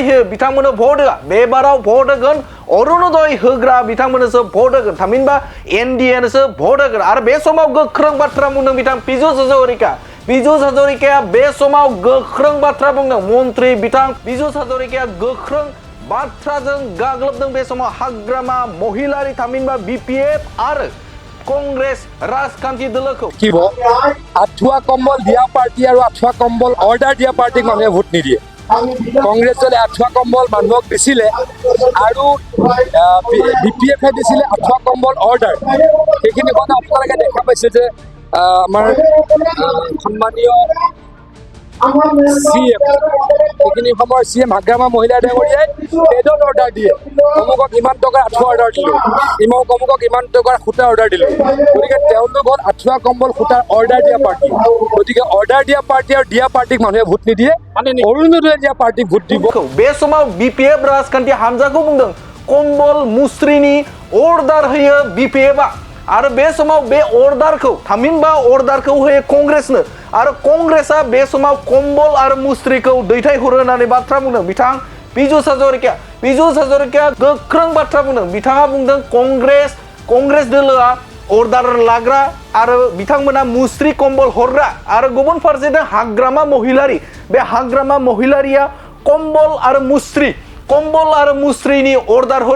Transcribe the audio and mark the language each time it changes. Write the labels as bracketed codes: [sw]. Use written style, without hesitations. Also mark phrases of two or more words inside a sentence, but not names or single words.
[brx] होयो बिथांमोननो भट होआ बे बाराव भट होगोन अरुणोदय होग्रा बिथांमोननोसो भट होगोन थामहिनबा एनडिएनोसो भट होगोन आरो बे समाव गोख्रों बाथ्रा बुंदों बिथां पीयूष हाजरिकाया बे समाव गोख्रों बाथ्रा बुंदों मन्त्रि बिथां पीयूष हाजरिकाया गोख्रों बाथ्राजों गाग्लोबदों बे समाव हाग्रामा महिलारि थामहिनबा बीपीएफ आरो कांग्रेस राजखान्थि दलखौ [as] আঠুৱা কম্বল দিয়া পাৰ্টি আৰু আঠুৱা কম্বল অৰ্ডাৰ দিয়া পাৰ্টি মানুহে ভোট নিদিয়ে কংগ্ৰেছ দলে আঠুৱা কম্বল মানুহক দিছিলে আৰু বিপিএফে দিছিলে আঠুৱা কম্বল অৰ্ডাৰ সেইখিনি কথা আপোনালোকে দেখা পাইছে যে আমাৰ সন্মানীয় CM সেইখিনি সময়ৰ CM হাগ্ৰামা মহিলা ডাঙৰীয়াই পেডত অৰ্ডাৰ দিয়ে অমুকক ইমান টকাৰ আঠুৱা অৰ্ডাৰ দিলোঁ অমুকক ইমান টকাৰ সূতা অৰ্ডাৰ দিলোঁ গতিকে তেওঁলোক হ'ল আঠুৱা কম্বল সূতাৰ অৰ্ডাৰ দিয়া পাৰ্টি গতিকে অৰ্ডাৰ দিয়া পাৰ্টি আৰু দিয়া পাৰ্টিক মানুহে ভোট নিদিয়ে অৰুণোদয় দিয়া পাৰ্টিক ভোট দিব [brx] बे समाव बीपीएफ राजखान्थि हान्जाखौ बुंदों कम्बल मुस्रिनि अर्डार होयो बीपीएफआ आरो बे समाव बे अर्डारखौ थामहिनबा अर्डारखौ होयो कंग्रेसनो आरो कंग्रेसआ बे समाव कम्बल आरो मुस्रिखौ दैथायहरो होननानै बाथ्रा बुंदों बिथां पीयूष हाजरिकाया गोख्रों बाथ्रा बुंदों बिथाङा बुंदों कंग्रेस दोलोआ अर्डार लाग्रा आरो बिथांमोना मुस्रि कम्बल हरग्रा आरो गुबुन फारसेथिं हाग्रामा महिलारि बे हाग्रामा महिलारिया कम्बल आरो मुस्रिनि अर्डार हरो